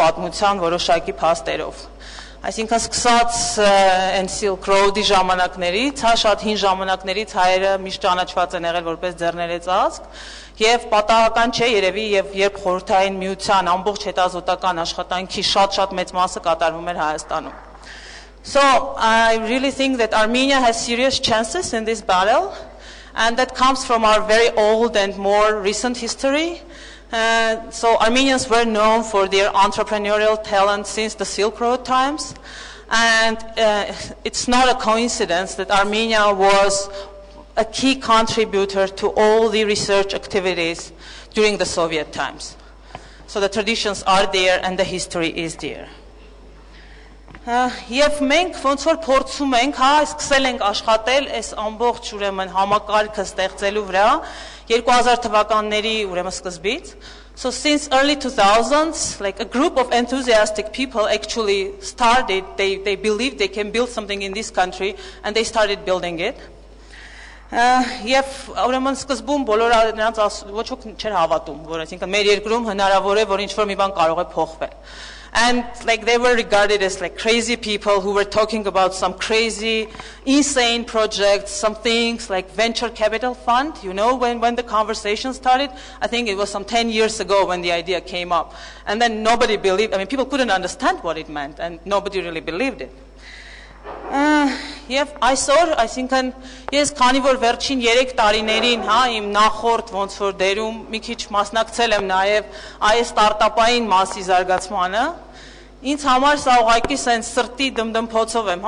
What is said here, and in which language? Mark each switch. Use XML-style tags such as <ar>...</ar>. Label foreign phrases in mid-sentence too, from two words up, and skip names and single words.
<hy>պատմության որոշակի փաստերով։ Այսինքն սկսած այն Silk Road-ի ժամանակներից, հա, շատ հին ժամանակներից հայերը միշտ ճանաչված են եղել որպես ձեռներեց ազգ, եւ պատահական չէ երևի եւ երբ խորհրդային միության ամբողջ հետազոտական աշխատանքի շատ մեծ մասը կատարվում էր Հայաստանում։</hy> <en>So I really think that Armenia has serious chances in this battle, and that comes from our very old and more recent history. So Armenians were known for their entrepreneurial talent since the Silk Road times, and it's not a coincidence that Armenia was a key contributor to all the research activities during the Soviet times. So the traditions are there and the history is there.</en> <hy>Եվ մենք ոնց որ փորձում ենք, հա, սկսել ենք աշխատել այս ամբողջ ուրեմն համակարգը ստեղծելու վրա 2000 թվականների ուրեմն սկզբից.</hy> <en>So since early 2000s, like a group of enthusiastic people actually started, they believed they can build something in this country and they started building it.</en> <hy>Եվ ուրեմն սկզբում բոլորը նրանց ոչ ոք չէր հավատում, որ այսինքն մեր երկրում հնարավոր է, որ ինչ-որ մի բան կարող է փոխվել.</hy> <en>And like they were regarded as like crazy people who were talking about some crazy, insane projects, some things like venture capital fund. You know, when the conversation started, I think it was some 10 years ago when the idea came up. And then nobody believed, I mean, people couldn't understand what it meant and nobody really believed it.</en> <hy>Եվ այսօր, այսինքն ես քանի որ վերջին 3 տարիներին, հա, իմ նախորդ ոնց որ դերում մի քիչ մասնակցել եմ նաև այս ստարտափային մասի զարգացմանը, ինձ համար սա ուղղակի սենց սրտի դմդմփոցով եմ, հա,</hy>